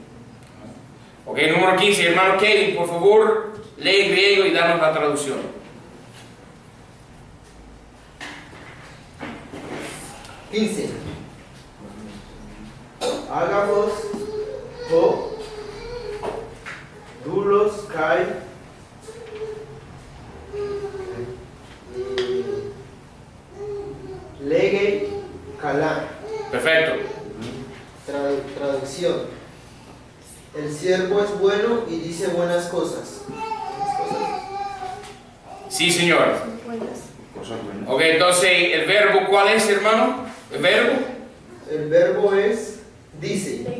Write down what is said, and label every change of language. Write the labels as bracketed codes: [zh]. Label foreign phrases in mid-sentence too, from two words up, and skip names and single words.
[es] Ok, número 15, hermano Kevin, por favor, lee griego y danos la traducción. [el] ἀγαθὸς ὁ δοῦλος καὶ λέγει καλά. [es] Perfecto. Traducción. El siervo es bueno y dice buenas cosas. Sí, señor. Cosas buenas. Ok, entonces, ¿el verbo cuál es, hermano? ¿El verbo? El verbo es dice.